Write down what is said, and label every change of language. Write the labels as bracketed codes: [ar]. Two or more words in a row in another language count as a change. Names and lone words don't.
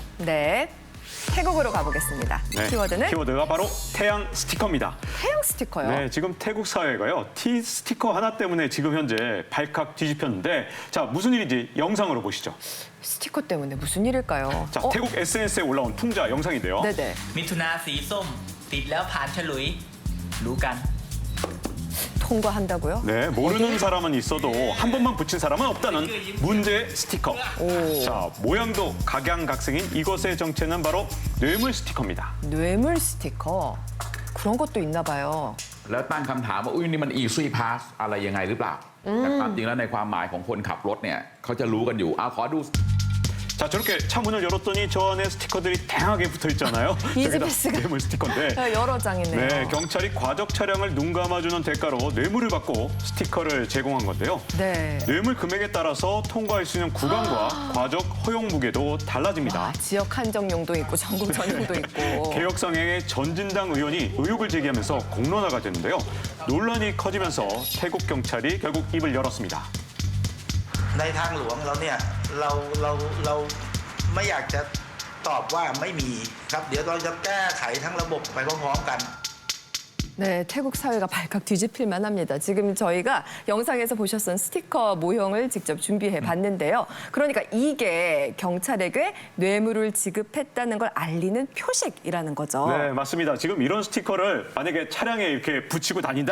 [ko] 네, 태국으로 가보겠습니다. 네, 키워드는? 키워드가 바로 태양 스티커입니다. 태양 스티커요? 네, 지금 태국 사회가요. T 스티커 하나 때문에 지금 현재 발칵 뒤집혔는데 자, 무슨 일인지 영상으로 보시죠. 스티커 때문에 무슨 일일까요? 자, 태국 SNS에 올라온 풍자 영상인데요. 네네. [th] มิถุนาสีส้มติดแล้วผ่านฉลุยรู้กัน [ko] 통과한다고요? 네, 모르는 사람은 있어도 한 번만 붙인 사람은 없다는 문제 스티커. 자, 모양도 각양각색인 이것의 정체는 바로 뇌물 스티커입니다. 뇌물 스티커? 그런 것도 있나 봐요. [th] แล้วตั้งคำถามว่าอุ้ยนี่มัน [en] easy pass [th] อะไรยังไงหรือเปล่าแต่ความจริงแล้วในความหมายของคนขับรถเนี่ยเขาจะรู้กันอยู่เอาขอดู [ko] 자, 저렇게 차 문을 열었더니 저 안에 스티커들이 다양하게 붙어 있잖아요. 이지패스가 뇌물 스티커인데. 여러 장이네요. 네, 경찰이 과적 차량을 눈 감아주는 대가로 뇌물을 받고 스티커를 제공한 건데요. 네. 뇌물 금액에 따라서 통과할 수 있는 구간과 과적 허용 무게도 달라집니다. 지역 한정 용도 있고 전국 전용도 있고. 개혁성행의 전진당 의원이 의혹을 제기하면서 공론화가 됐는데요. 논란이 커지면서 태국 경찰이 결국 입을 열었습니다. [th] ในทางหลวงเราเนี่ยเราไม่อยากจะตอบว่าไม่มีครับเดี๋ยวเราจะแก้ไขทั้งระบบไปพร้อมๆกัน [ko] 네, 태국 사회가 발칵 뒤집힐만 합니다. 지금 저희가 영상에서 보셨던 스티커 모형을 직접 준비해 봤는데요. 그러니까 이게 경찰에게 뇌물을 지급했다는 걸 알리는 표식이라는 거죠. 네, 맞습니다. 지금 이런 스티커를 만약에 차량에 이렇게 붙이고 다닌다.